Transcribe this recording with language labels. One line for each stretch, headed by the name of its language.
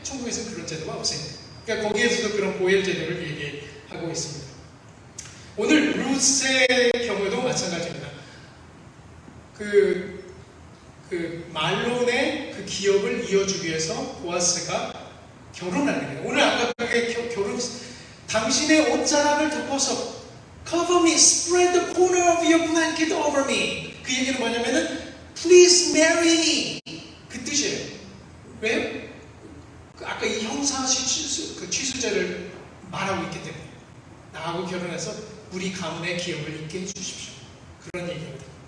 Korean: 천국에서는 그런 제도가 없으니까. 그러니까 거기에서도 그런 보혈 제도를 얘기하고 있습니다. 오늘 룻의 경우도 마찬가지입니다. 그 말론의 그 기업을 이어주기 위해서 보아스가 결혼하는 거예요. 오늘 아까 그게 결혼, 당신의 옷자락을 덮어서
English: cover me, spread the corner of your blanket over me.
Korean: 그 얘기는 뭐냐면은
English: please marry me.
Korean: 그 뜻이에요. 왜요? 아까 이 형사 취수제를 말하고 있기 때문에 나하고 결혼해서 우리 가문의 기업을 잇게 해주십시오. 그런 얘기입니다.